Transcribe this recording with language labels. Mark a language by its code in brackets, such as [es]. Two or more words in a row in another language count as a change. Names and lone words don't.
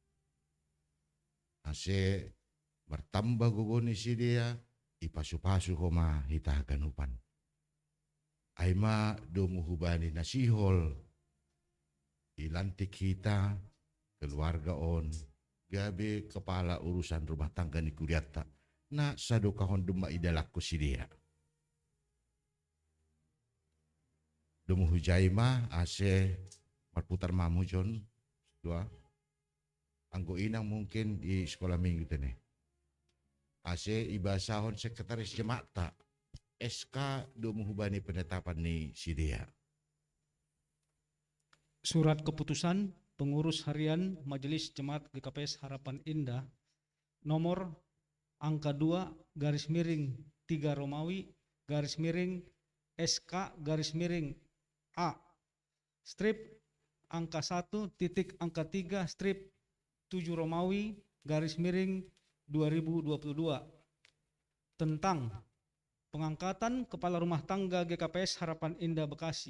[bts] Ase bertambah gogoni si dia ipasu-pasu koma hita ganupan. Aima domu hubani nasihol ilantik kita keluarga on gabe [id] kepala urusan rumah tangga [bts] ni kuriata na sadokahon duma idalakku si dia. Domu hujaima ase marputar mamu jon dua anggo inang mungkin di [id] sekolah minggu [bts] tene. Ase ibasahon [id] sekretaris jemaat [bts] tak SK domu hubani penetapan ni si dia. [id] Surat keputusan pengurus harian Majelis Jemaat GKPS Harapan Indah nomor angka 2/3 Romawi SK A strip angka 1 titik angka 3 strip 7 Romawi 2022 tentang pengangkatan Kepala Rumah Tangga GKPS Harapan Indah Bekasi.